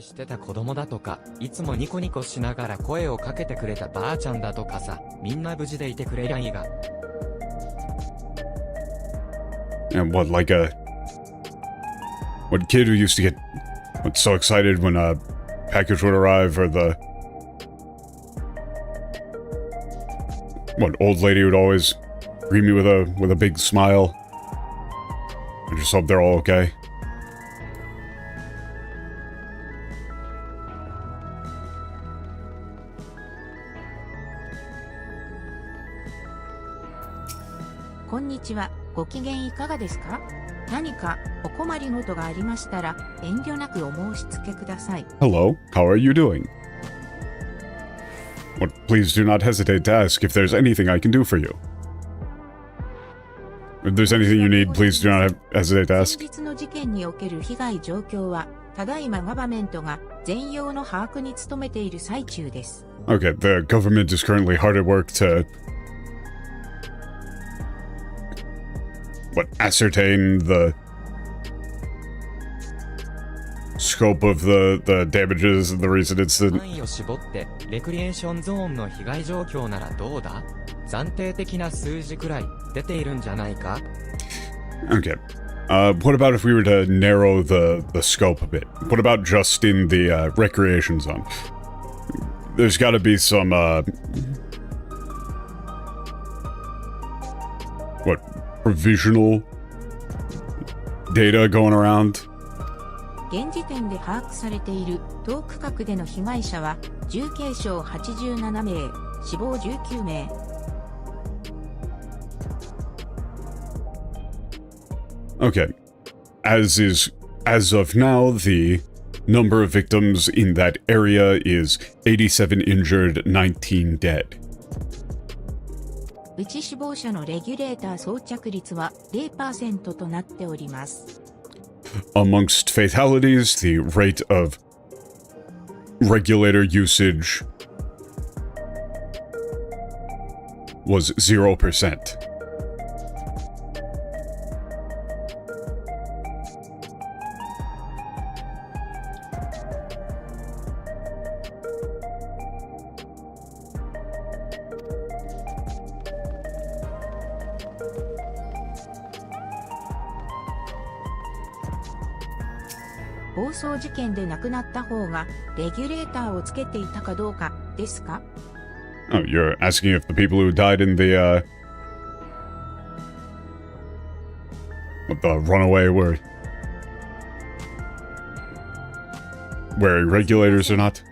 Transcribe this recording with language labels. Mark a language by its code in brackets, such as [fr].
[ja] してた子供だとか、いつもニコニコしながら声をかけてくれたばあちゃんだとかさ、みんな無事でいてくれりゃいいが。 [en] And what kid who used to get so excited when a package would arrive, or old lady would always greet me with a big smile. I just hope they're all okay. [ja] Konnichiwa. ご機嫌いかがですか? 何かお困りごとがありましたら遠慮なくお申し付けください。 [en] Hello, how are you doing? What, please do not hesitate to ask if there's anything I can do for you. If there's anything you need, please do not hesitate to ask. [ja] 先日の事件における被害状況は、ただいまガバメントが全容の把握に努めている最中です。 [en] Okay, the government is currently hard at work to... ascertain the scope of the damages and the recent incident. [ja] 範囲を絞ってレクリエーションゾーンの被害状況ならどうだ? 暫定的な数字くらい出ているんじゃないか? [en] Okay. What about if we were to narrow the scope a bit? What about just in the recreation zone? There's got to be some provisional data going around? [ja] 現時点で把握されている同区画での被害者は重軽傷87名、死亡19名。 [en] Okay. As of now, the number of victims in that area is 87 injured, 19 dead. [ja] うち死亡者のレギュレーター装着率は 0% となっております。 [en] Amongst fatalities, the rate of regulator usage was 0%. [ja] "暴走事件で亡くなった方がレギュレーターをつけていたかどうかですか?" [en] Oh, you're asking if the people who died in the runaway were wearing regulators or not?